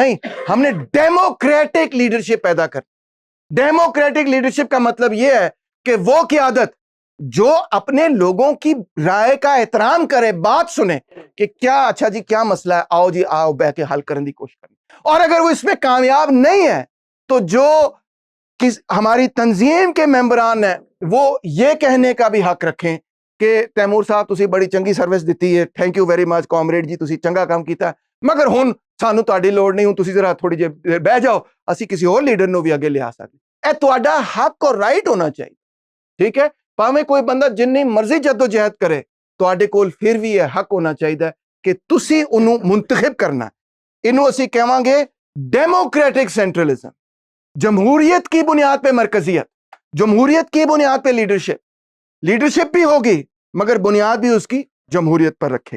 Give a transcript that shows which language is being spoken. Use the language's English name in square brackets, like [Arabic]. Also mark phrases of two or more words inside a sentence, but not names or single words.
[Urdu] نہیں، ہم نے [English] democratic leadership [Urdu] پیدا کر. [English] democratic leadership [Urdu] کا مطلب یہ ہے کہ وہ قیادت جو اپنے لوگوں کی رائے کا احترام کرے، بات سنے کہ کیا اچھا جی کیا مسئلہ ہے، آؤ جی آؤ بیٹھ کے حل کرنے کی کوشش کریں. اور اگر وہ اس میں کامیاب نہیں ہے تو جو ہماری تنظیم کے ممبران ہیں وہ یہ کہنے کا بھی حق رکھیں کہ تیمور صاحب [Punjabi] تسی بڑی چنگی سروس دیتی ہے، [English] Thank you very much [Punjabi] کامریڈ جی، تسی چنگا کام کیتا ہے، مگر ہن سانو تہاڈی لوڑ نہیں، ہن تسی ذرا تھوڑی جی بہ جاؤ، اسی کسی اور لیڈر نو بھی اگے لیا سکتے. اے تہاڈا حق اور رائٹ ہونا چاہیے. [Urdu] ٹھیک ہے، [Punjabi] پاویں کوئی بندہ جنی مرضی جدوجہد کرے، تہاڈے کول پھر بھی یہ حق ہونا چاہیے کہ تسی انہوں منتخب کرنا ہے. انہوں اسی کہواں گے [English] democratic centralism, [Urdu] جمہوریت کی بنیاد پہ مرکزیت، جمہوریت کی بنیاد پہ لیڈرشپ بھی ہوگی مگر بنیاد بھی اس کی جمہوریت پر رکھے گی.